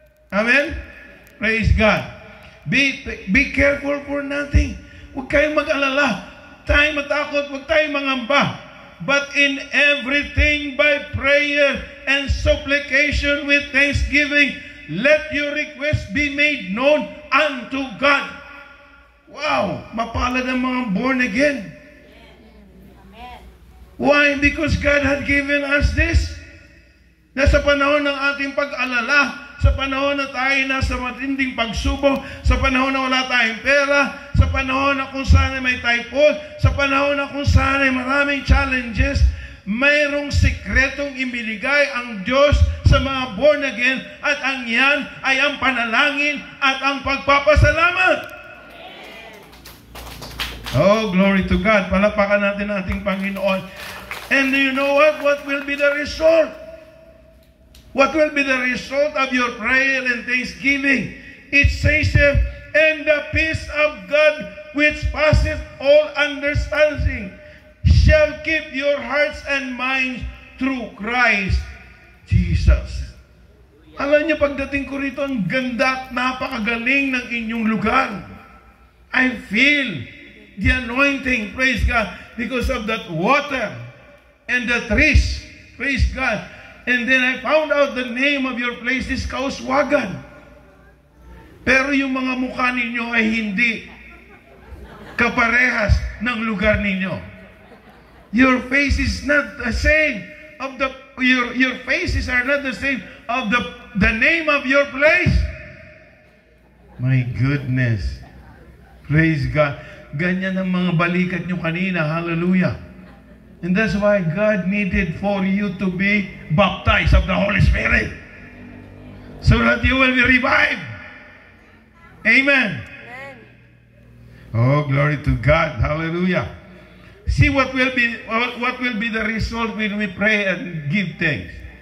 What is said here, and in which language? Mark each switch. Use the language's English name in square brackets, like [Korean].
[English] Amen? Praise God. Be careful for nothing. [Filipino] Huwag kayong mag-alala. Huwag tayong matakot. Huwag tayong mangamba. [English] But in everything by prayer and supplication with thanksgiving, let your request be made known unto God. Wow! [Filipino] Mapalad ang mga born again. Amen. [English] Why? Because God had given us this. [Filipino] Na sa panahon ng ating pag-alala, sa panahon na tayo nasa matinding pagsubok, sa panahon na wala tayong pera, sa panahon na kung saan ay may typhoon, sa panahon na kung saan ay maraming challenges, mayroong sikretong ibinigay ang Diyos sa mga born again, at ang yan ay ang panalangin at ang pagpapasalamat. [English] Oh, glory to God. [Filipino] Palakpakan natin ating Panginoon. [English] And do you know what? What will be the result? What will be the result of your prayer and thanksgiving? It says here, and the peace of God, which passeth all understanding, shall keep your hearts and minds through Christ Jesus. [Filipino] Alam niyo, pagdating ko rito, ang ganda at napakagaling ng inyong lugar. [English] I feel the anointing, praise God, because of that water and the trees, praise God. And then I found out the name of your place is Kauswagan. [Filipino] Pero yung mga mukha ninyo ay hindi kaparehas ng lugar ninyo. [English] Your face is not the same of the your faces are not the same of the name of your place. My goodness. Praise God. [Filipino] Ganyan ang mga balikat nyo kanina. Hallelujah. [English] And that's why God needed for you to be baptized of the Holy Spirit, so that you will be revived. Amen. Amen. Oh, glory to God. Hallelujah. See what will be the result when we pray and give thanks.